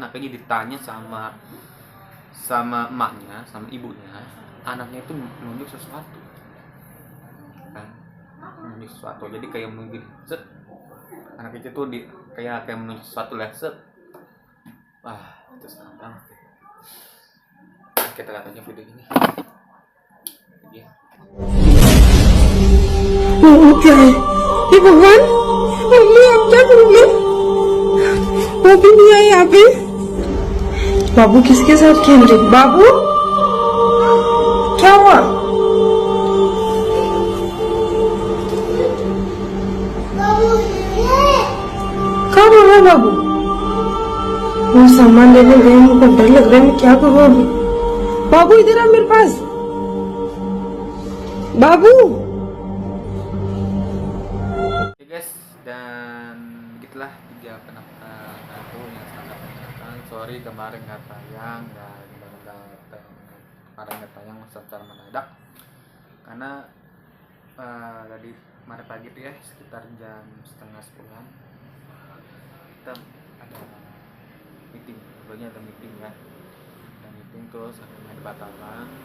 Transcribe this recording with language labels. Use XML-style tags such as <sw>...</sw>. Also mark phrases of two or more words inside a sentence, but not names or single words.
<id>Akhirnya ditanya sama emaknya, sama ibunya, anaknya itu menunjuk sesuatu, kan? Menunjuk sesuatu. Jadi kayak mungkin set, anak kecil tuh kayak menunjuk sesuatu lah set. Wah, itu serem banget. Kita lihat aja video ini. Ya.</id> <hi>वो क्या है ये भगवान मम्मी अब क्या करूंगी वो भी नहीं आए यहाँ पे बाबू किसके साथ खेल रहे बाबू क्या हुआ कहाँ बोल रहा है बाबू वो सामान लेने गए मुझको डर लग रहा है मैं क्या करूँ अभी बाबू इधर आ मेरे पास बाबू</hi> <id>Guys, dan begitulah 3 penampakan hantu yang sangat menyenangkan. Sorry kemarin nggak tayang dan kemarin nggak tayang secara mendadak karena tadi kemarin pagi tuh ya sekitar jam setengah 10-an kita ada meeting, sebelumnya ada meeting ya, ada meeting terus akhirnya di Batalkan.</id>